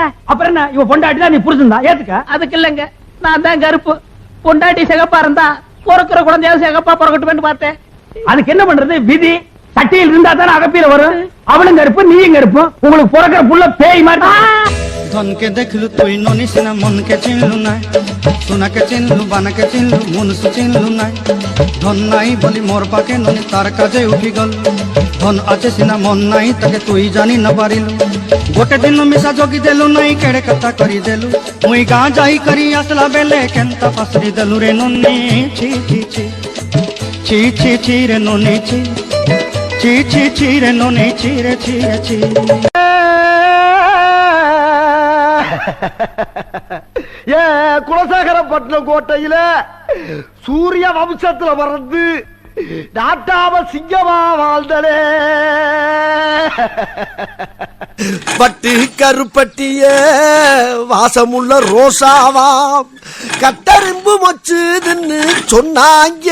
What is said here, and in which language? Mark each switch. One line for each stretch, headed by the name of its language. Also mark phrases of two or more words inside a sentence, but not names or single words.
Tamil: அப்புறம் என்ன, இவ பொண்டாட்டி தான், நீ புரிஞ்சுதா ஏத்துக்க? அதுக்கு இல்லங்க, நான் தான் கருப்பு. பொண்டாட்டி சிகப்பா இருந்தா பிறக்கிற குழந்தையாவது சிகப்பா பிறக்கட்டும் பார்த்தேன். அதுக்கு என்ன பண்றது? விதி. சட்டியில் இருந்தா தானே அகப்பியில வரும். அவளும் கருப்பு, நீயும் கருப்பு. உங்களுக்கு பிறக்கிற புள்ள பேய் மாதிரி.
Odia: ଧନକେ ଦେଖଲୁ ତୁଇ ନନିସିନା ମନକେ ଚିନଲୁ ନାଇ ସୋନାକେ ଚିନଲୁ ବାନାକେ ଚିନଲୁ ମନୁଷ୍ୟ ଚିନଲୁ ନାଇ ଧନ ନାଇ ବଲି ମୋର ପାକେ ନନି ତାର କାଜେ ଉଠି ଗଲ ଧନ ଆଛେ ସିନା ମନ ନାଇ ତାକେ ତୁଇ ଜାନି ନା ପାରିଲୁ ଗୋଟେ ଦିନ ମିଶା ଜଗି ଦେଲୁ ନାଇ କେଡ଼େ କଥା କରି ଦେଲୁ ମୁଇ ଗାଁ ଯାଇ କରି ଆସଲା ବେଲେ କେନତା ପାସରି ଦେଲୁ ରେ ନନି ଛି ଛି ଛି ଛି ଛି ଛି ରେ ନନି ଛି ଛି ଛି ଛି ରେ ନନି ଛି ରେ ଛି ରେ ଛି
Tamil: குலசேகரப்பட்டினம் கோட்டையில சூரிய வம்சத்துல பிறந்து நாட்டாம சிங்கமா வாழ்ந்தனே பட்டு கருப்பட்டிய வாசமுள்ள ரோசாவாம் கட்டறிம்பு மொச்சுதுன்னு சொன்னாங்க.